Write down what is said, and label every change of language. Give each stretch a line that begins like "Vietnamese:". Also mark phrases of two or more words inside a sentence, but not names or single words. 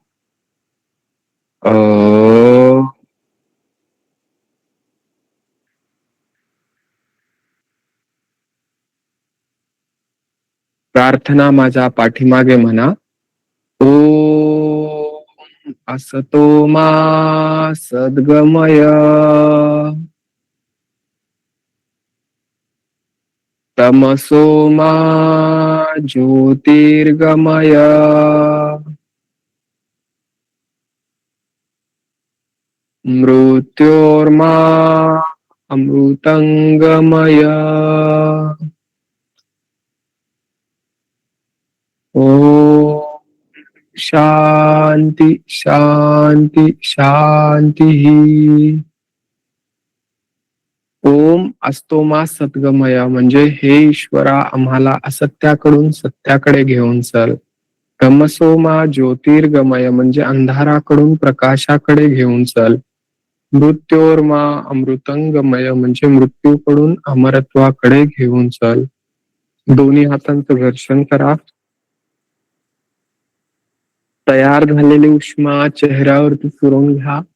Marathi: अ. प्रार्थना माझ्या पाठीमागे म्हणा.
Sanskrit: ओम असतो मा सद्गमय तमसो मा ज्योतिर्गमय मृत्योर्मा अमृतंगमय. ओ शांती शांती शांती. ओम असतो मा सद्गमय
Marathi: म्हणजे हे ईश्वरा आम्हाला असत्याकडून सत्याकडे घेऊन चल.
Sanskrit: तमसो मा ज्योतिर्गमय
Marathi: म्हणजे अंधाराकडून प्रकाशाकडे घेऊन चल.
Sanskrit: मृत्योर्मा अमृतंगमय
Marathi: म्हणजे मृत्यूकडून अमरत्वाकडे घेऊन चल. दोन्ही हातांचं घर्षण करा. तयार झालेली उष्मा चेहऱ्यावरती फिरवून घ्या.